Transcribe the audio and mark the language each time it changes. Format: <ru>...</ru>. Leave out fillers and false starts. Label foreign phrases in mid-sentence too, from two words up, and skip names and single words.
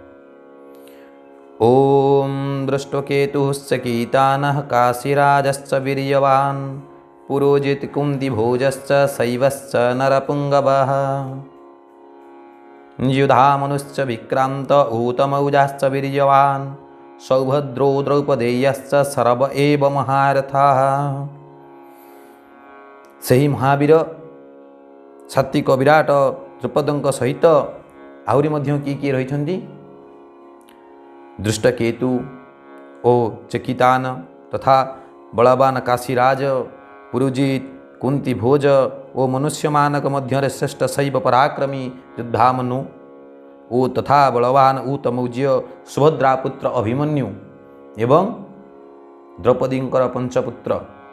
<sa>ओम दृष्टकेतुश्च कीतानः काशीराजश्च वीर्यवान् पुरोजित कुन्तिभोजश्च शैवश्च नरपुङ्गवः युधामनुश्च विक्रान्त ऊतमौजाश्च वीर्यवान् सौभद्रो द्रौपदेयश्च सर्व एव महारथाः।</sa> <or>ସେହି ମହାବୀର ସାତ୍ୱିକ ବିରାଟ ଦ୍ରୁପଦଙ୍କ ସହିତ ଆହୁରି ମଧ୍ୟ କିଏ ରହିଛନ୍ତି? ଦୃଷ୍ଟକେତୁ ଓ ଚକିତାନ ତଥା ବଳବାନ କାଶୀରାଜ, ପୁରୁଜିତ, କୁନ୍ତି ଭୋଜ ଓ ମନୁଷ୍ୟମାନଙ୍କ ମଧ୍ୟରେ ଶ୍ରେଷ୍ଠ ଶୈବ ପରାକ୍ରମୀ ଯୁଦ୍ଧାମନୁ ଓ ତଥା ବଳବାନ ଊତମୌଜ୍ୟ ସୁଭଦ୍ରା ପୁତ୍ର ଅଭିମନ୍ୟୁ ଏବଂ ଦ୍ରୌପଦୀଙ୍କର ପଞ୍ଚପୁତ୍ର</or>